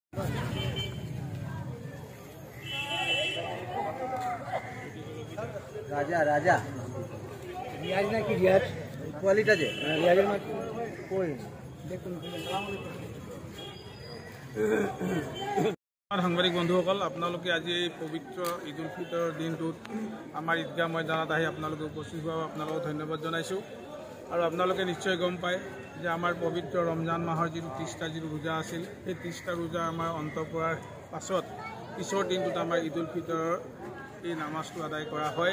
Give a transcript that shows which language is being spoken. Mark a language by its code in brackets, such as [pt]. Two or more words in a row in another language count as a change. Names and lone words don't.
[as] Raja. Riyaz na ki riyaz. Quality je. Riyaz ma koi. সাংবাদিক বন্ধুসকল, আপোনালোকে আজি এই পবিত্ৰ ঈদ উল ফিতৰৰ দিনটোত আমাৰ ঈদগাহ ময়দানত আহি আপোনালোকে উপস্থিত হোৱা আপোনালোকক ধন্যবাদ জনাইছোঁ। আৰু আপোনালোকে নিশ্চয় গম পায় যে আমাৰ পবিত্ৰ ৰমজান মাহৰ যিটো 30টা যিটো ৰোজা আছিল, সেই 30টা ৰোজা আমাৰ অন্ত পৰাৰ পাছত পিছৰ দিনটোত আমাৰ ঈদ উল ফিতৰৰ এই নামাজটো আদায় কৰা হয়।